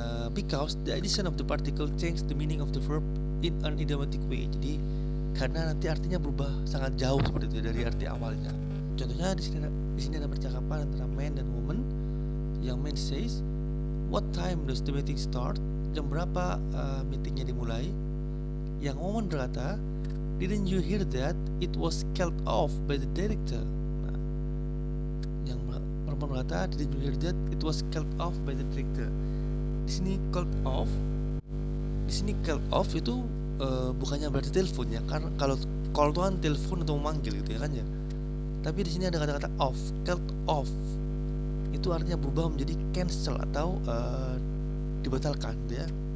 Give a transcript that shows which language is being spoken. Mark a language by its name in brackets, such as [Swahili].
[English] Because the addition of the particle change the meaning of the verb in an idiomatic way. [Indonesian] Jadi karena nanti artinya berubah sangat jauh seperti itu dari arti awalnya. Contohnya di sini ada percakapan antara man dan woman. [English] Yang man says, "What time does the meeting start?" [Indonesian] Jam berapa meetingnya dimulai? Yang woman berkata, [English] "Didn't you hear that? It was called off by the director." [Indonesian] Nah, yang perempuan berkata, [English] "Didn't you hear that? It was called off by the director." [Indonesian] Di sini called off. Di sini called off itu bukannya berarti telepon ya, karena kalau call itu kan telepon atau memanggil gitu ya kan ya. Tapi di sini ada kata-kata off, called off. Itu artinya berubah menjadi cancel atau dibatalkan gitu ya.